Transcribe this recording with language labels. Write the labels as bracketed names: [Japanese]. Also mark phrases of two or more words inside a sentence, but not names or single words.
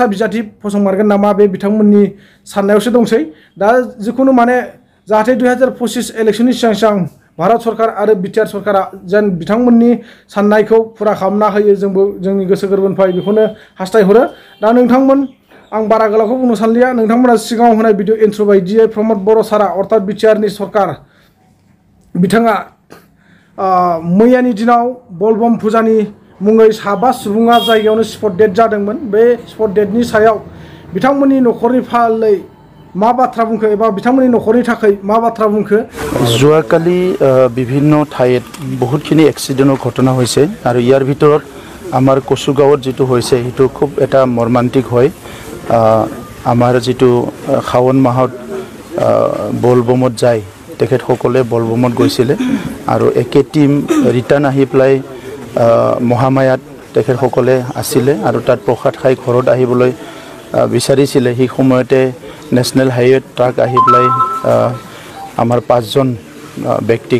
[Bodo] बिजाथि फसंमारगोन नामा बे बिथांमोननि साननायावसो दंसै दा जिखुनु माने जाहाथे 2025 इलेक्शननि सिगां भारत सरकार आरो बिटिआर सरकारा जेन बिथांमोननि साननायखौ फुरा खालामना होयो जोंबो जोंनि गोसो गोरबोनिफ्राय बेखौनो हास्थायहरो दा नोंथांमोन आं बारा गोलावखौ बुंनो सानलिया नोंथांमोना सिगाङाव होनाय [English] video intro [Bodo] बायदियै प्रमद बर' सारा अर्थात बिटिआरनि सरकार बिथाङा मैयानि दिनाव बलबम फुजानि मुङै 7 सुबुङा जायगायावनो [English] spot death [Bodo] जादोंमोन बे स्पट डेथनि सायाव बिथांमोननि न'खरनि फालै मा बाथ्रा बुंखो एबा बिथांमोननि न'खरनि थाखाय मा बाथ्रा बुंखो [Assamese] जुवाकाली বিভিন্ন ঠাইত বহুতখিনি এক্সিডেণ্টৰ ঘটনা হৈছে আৰু ইয়াৰ ভিতৰত আমাৰ কচুগাঁৱত যিটো হৈছে সেইটো খুব এটা মৰ্মান্তিক হয় আমাৰ যিটো শাওন মাহত বলবমত যায় তেখেতসকলে বলবমত গৈছিলে আৰু একে টিম ৰিটাৰ্ণ আহি পেলাই মহামায়াত তেখেতসকলে আছিলে আৰু তাত প্ৰসাদ খাই ঘৰত আহিবলৈ বিচাৰিছিলে সেই সময়তে [English] national highway truck [Assamese] আহি পেলাই আমাৰ 5জন ব্যক্তিক